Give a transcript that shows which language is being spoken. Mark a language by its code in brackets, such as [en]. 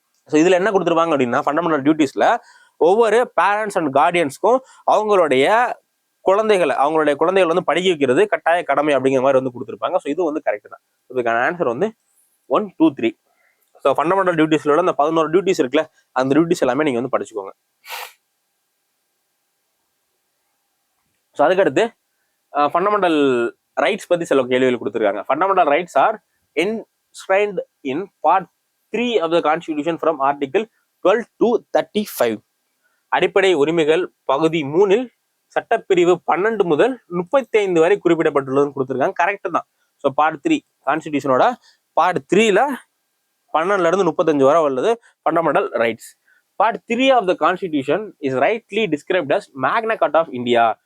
[ta] So இதுல என்ன கொடுத்துருவாங்க அப்படின்னா ஃபண்டமெண்டல் டியூட்டிஸ்ல ஒவ்வொரு பேரண்ட்ஸ் அண்ட் கார்டியன்ஸ்க்கும் அவங்களுடைய குழந்தைகள் வந்து படிக்க வைக்கிறது கட்டாய கடமை அப்படிங்கிற மாதிரி வந்து கொடுத்துருப்பாங்க. ஸோ இது வந்து கரெக்ட் தான். இதுக்கான ஆன்சர் வந்து 1, 2, 3. ஸோ ஃபண்டமெண்டல் டியூட்டிஸ்ல அந்த 11 டியூட்டிஸ் இருக்குல்ல, அந்த டியூட்டிஸ் எல்லாமே நீங்க வந்து படிச்சுக்கோங்க. ஸோ அதுக்கடுத்து ஃபண்டமெண்டல் ரைட்ஸ் பத்தி சில கேள்விகள் கொடுத்துருக்காங்க. [en] Fundamental rights are enshrined in part 3 of the constitution from article 12 to 35. [ta] அடிப்படை உரிமைகள் பகுதி 3 சட்டப்பிரிவு 12 முதல் 35 வரை குறிப்பிடப்பட்டுள்ளதுன்னு கொடுத்துருக்காங்க. கரெக்ட் தான். ஸோ பார்ட் 3 கான்ஸ்டிடியூஷனோட பார்ட் 3ல 12ல இருந்து 35 வரை உள்ளது fundamental rights. [en] Part 3 of the constitution is rightly described as Magna Carta of India.